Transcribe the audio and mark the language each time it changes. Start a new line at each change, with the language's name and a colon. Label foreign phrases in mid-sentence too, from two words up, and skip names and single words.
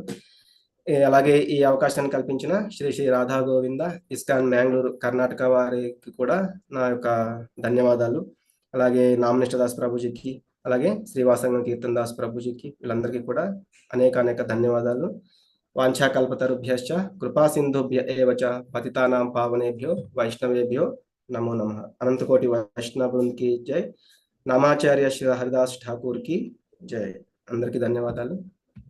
Telugu: అలాగే ఈ అవకాశాన్ని కల్పించిన శ్రీ శ్రీ రాధా గోవింద ఇస్కాన్ మ్యాంగ్లూరు కర్ణాటక వారికి కూడా నా యొక్క ధన్యవాదాలు. అలాగే నామనిష్ట దాస్ ప్రభుజీకి, అలాగే శ్రీవాసంగం కీర్తన్ దాస్ ప్రభుజీకి, వీళ్ళందరికీ కూడా అనేక ధన్యవాదాలు.
Sanskrit: వాంఛాకల్పతరుభ్యశ్చ కృపా సింధుభ్య ఏవ చ పతితానాం పావనేభ్యో వైష్ణవేభ్యో నమో నమః.
Telugu: అనంతకోటి వైష్ణవ బృంద్కి జై. నామాచార్య శ్రీ హరిదాస్ ఠాకూర్ కి జై. అందరికీ ధన్యవాదాలు.